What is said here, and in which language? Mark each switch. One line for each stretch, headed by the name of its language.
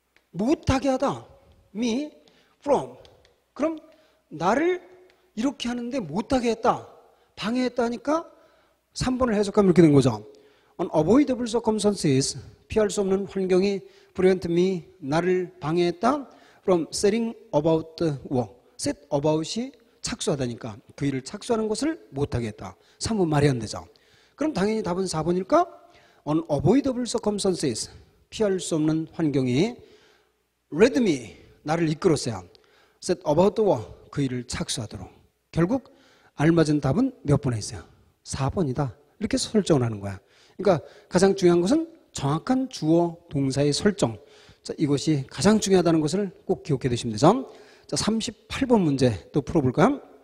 Korean: 못하게 하다.
English: me from.
Korean: 그럼 나를 이렇게 하는데 못하게 했다, 방해했다 하니까 3번을 해석하면 이렇게 된 거죠.
English: unavoidable circumstances,
Korean: 피할 수 없는 환경이
English: prevent me,
Korean: 나를 방해했다.
English: from setting about the work. set about
Korean: 이 착수하다니까 그 일을 착수하는 것을 못하게 했다. 3번 말이 안 되죠. 그럼 당연히 답은 4번일까?
English: unavoidable circumstances,
Korean: 피할 수 없는 환경이
English: led me,
Korean: 나를 이끌었어요.
English: set about the work,
Korean: 그 일을 착수하도록. 결국 알맞은 답은 몇 번에 있어요? 4번이다. 이렇게 설정을 하는 거야. 그러니까 가장 중요한 것은 정확한 주어 동사의 설정. 자, 이것이 가장 중요하다는 것을 꼭 기억해 두시면 되죠. 자, 38번 문제 또 풀어볼까요?